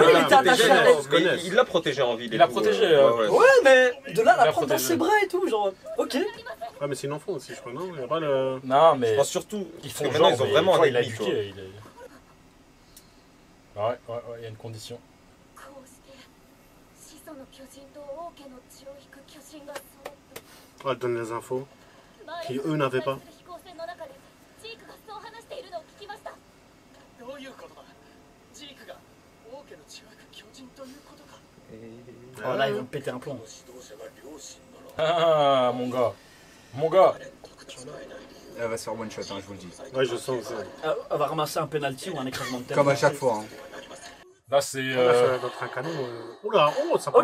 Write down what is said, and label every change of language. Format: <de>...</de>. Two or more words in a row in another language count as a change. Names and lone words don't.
<fr>mais il était attaché à elle. Il l'a protégé en ville. Il a protégé, tout. Ouais, mais de là, Il a la prendre dans protégé. ses bras et tout, genre, ok. Ouais, mais c'est une enfant aussi, je crois, non? Il y a pas le. Non, Je mais pense surtout. ils parce font que genre, maintenant, ils ont mais vraiment toi, un il a ennemi, tu vois. éduqué. Ouais, il y a une condition.</fr> <ja>こうして始祖の巨人と王家の血を引く巨人が揃って</ja> <fr>Oh, elle donne les infos.</fr> <ja>前</ja> <fr>Qui</fr> <ja>に</ja> <fr>eux n'avaient pas.</fr> <ja>飛行船の中でジークがそう話しているのを聞きました。どういうことだジークが王家の血を引く巨人ということか。</ja> <fr>Oh là, ils vont péter un plomb. Ah, mon gars. Mon gars. Elle va se faire</fr> <en>one shot,</en> <fr>hein, je vous le dis. Ouais, je sens aussi. Elle va ramasser un penalty ou un écrasement de tête. Comme à chaque fois. Hein. Là, c'est. Là, ça doit être un canon. Oula, oh, ça prend.</fr>